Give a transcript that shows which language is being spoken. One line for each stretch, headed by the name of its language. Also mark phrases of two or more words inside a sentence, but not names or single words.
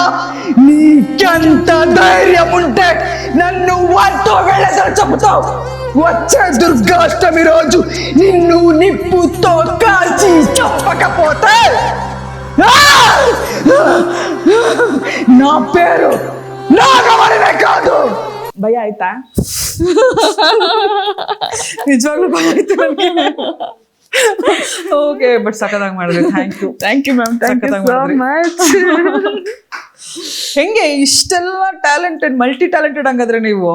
Telugu: నీకెంత ధైర్యం ఉంటే నన్ను వాంతో వెళ్ళదని చెబుతావు? వచ్చే దుర్గాష్టమి రోజు నిన్ను నిప్పుతో కాల్చి చంపకపోతే నా పేరు నాగవలినే కాదు.
Kannada: ಭಯ ಆಯ್ತಾ? ನಿಜವಾಗ್ಲೂ ಭಯ ಆಯ್ತು ನನಗೆ.
English: okay, but
Kannada: ಸಖತ್ತಾಗಿ ಮಾಡಿದ್ರಿ.
English: thank you ma'am, thank you so much.
Kannada: ಹೆಂಗೆ ಇಷ್ಟೆಲ್ಲ ಟ್ಯಾಲೆಂಟೆಡ್,
English: multi talented
Kannada: ಹಂಗಾದ್ರೆ ನೀವು?